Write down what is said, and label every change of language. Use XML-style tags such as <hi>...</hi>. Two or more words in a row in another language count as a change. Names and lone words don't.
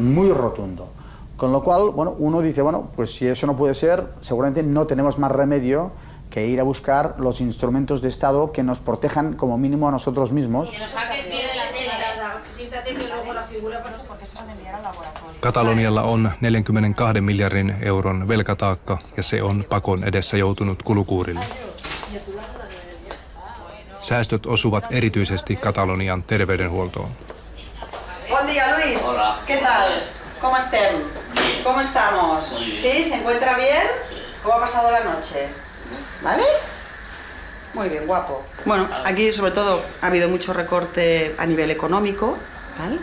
<es>Muy rotundo. Con lo cual, bueno, uno dice, bueno, pues si eso no puede ser, seguramente no tenemos más remedio que ir a buscar los instrumentos de Estado que nos protejan como mínimo a nosotros mismos. Que nos saques bien de la tela, siéntate que luego la figura pasa porque esto van a enviar al laboratorio.</es> <fi>Katalonialla on 42 miljardin euron velkataakka ja se on pakon edessä joutunut kulukuurille. Säästöt osuvat erityisesti Katalonian terveydenhuoltoon.</fi> <es>Buen día, Luis. Hola. ¿Qué tal? ¿Cómo estem? ¿Cómo estamos? Muy bien. ¿Sí? ¿Se encuentra bien? ¿Cómo ha pasado la noche? ¿Vale? Muy bien, guapo. Bueno, aquí sobre todo ha habido mucho recorte a nivel económico, ¿vale?</es>